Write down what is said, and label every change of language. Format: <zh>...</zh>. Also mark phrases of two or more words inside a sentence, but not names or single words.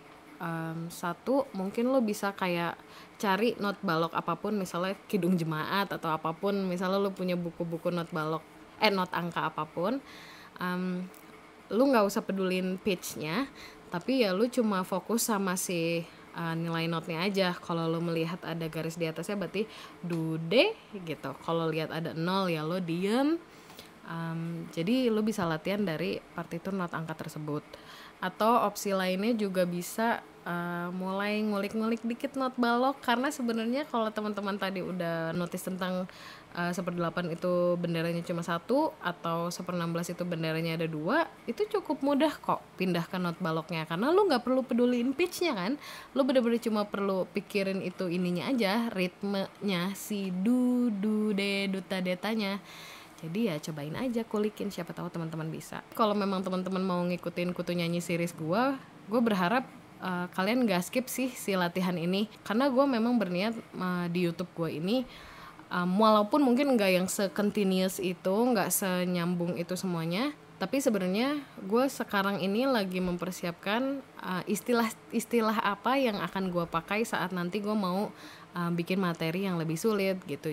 <id>Satu, mungkin lo bisa kayak cari not balok apapun, misalnya Kidung Jemaat atau apapun, misalnya lo punya buku-buku not balok not angka apapun. Lu nggak usah pedulin pitch-nya, tapi ya lu cuma fokus sama si nilai notnya aja. Kalau lu melihat ada garis di atasnya berarti do de gitu. Kalau lihat ada 0 ya lo diem. Jadi lu bisa latihan dari partitur not angka tersebut. Atau opsi lainnya juga bisa mulai ngulik-ngulik dikit not balok, karena sebenarnya kalau teman-teman tadi udah notice tentang 1/8 itu benderanya cuma 1 atau 1/16 itu benderanya ada 2, itu cukup mudah kok pindah ke not baloknya, karena lu nggak perlu peduliin pitchnya kan, lu bener-bener cuma perlu pikirin itu ininya aja, ritmenya si du de duta detanya. Jadi ya cobain aja, kulikin, siapa tahu teman-teman bisa. Kalau memang teman-teman mau ngikutin Kutu Nyanyi series gue berharap kalian gak skip sih si latihan ini. Karena gue memang berniat di YouTube gue ini, walaupun mungkin gak yang se-continuous itu, gak senyambung itu semuanya, tapi sebenarnya gue sekarang ini lagi mempersiapkan istilah-istilah apa yang akan gue pakai saat nanti gue mau bikin materi yang lebih sulit gitu.</id>